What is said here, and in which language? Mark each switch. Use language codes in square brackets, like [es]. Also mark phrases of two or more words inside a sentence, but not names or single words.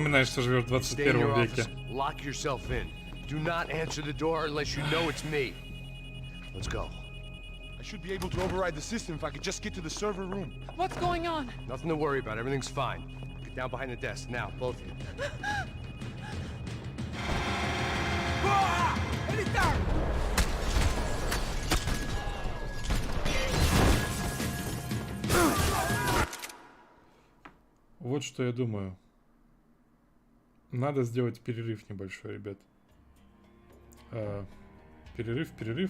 [ru] вспоминаешь, что живешь в [en] it. Stay in your [ru] 21 [en] office. [ru] веке. [en] Lock yourself in. Do not answer the door unless you know it's me. Let's go. I should be able to override the system if I could just get to the server room. What's going on? Nothing to worry about. Everything's fine. Get down behind the desk. Now, both of you. [pt] Ele tá! [ru] Вот что я думаю. Надо сделать перерыв небольшой, ребят. Перерыв.